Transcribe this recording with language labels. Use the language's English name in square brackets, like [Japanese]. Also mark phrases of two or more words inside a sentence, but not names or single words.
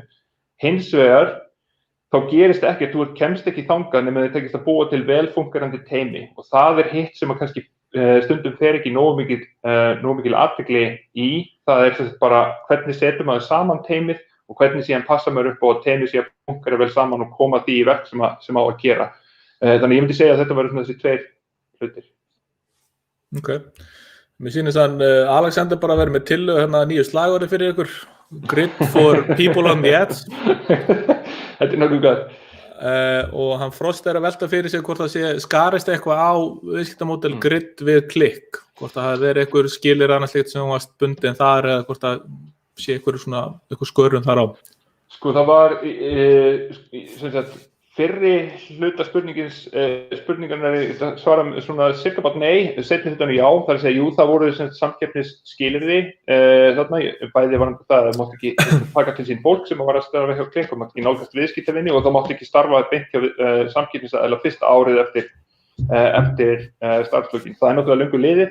[Icelandic] Hins vegar, þá gerist ekki, þú kemst ekki þangað nema þið tekist að búa til velfungerandi teymi og það hitt sem að kannski stundum fer ekki nógu mikil athygli í, það bara hvernig setur maður saman teymið og hvernig síðan passa maður upp á að teymið sé að fungera vel saman og koma því í verk sem á að gera. Þannig ég myndi segja að þetta væri svona þessi 2 hlutir. Ok. Mér sýnist að Alexander bara verið með tillögu nýju slagorði fyrir ykkur. [English] Grid for people on the edge. [Icelandic] Þetta nokkuð gott. Og hann Frost að velta fyrir sig hvort það skarist eitthvað á viðskiptamódel Grid við klikk. Hvort það hafi verið eitthvað skilir annars slíkt sem varst bundin þar eða hvort það sé eitthvað skörun þar á. Sko það var fyrri hluta spurningarnar svara svona cirka bara nei, seinni hlutan já, það að segja, jú, það voru samkeppnisskilyrði þarna, bæði var það mátti ekki taka til sín fólk sem var að starfa hjá Klikk og mátti ekki nálgast viðskiptavinni og það mátti ekki starfa beint hjá samkeppnisaðila fyrsta árið eftir starfslökin. Það náttúrulega löngu liðið.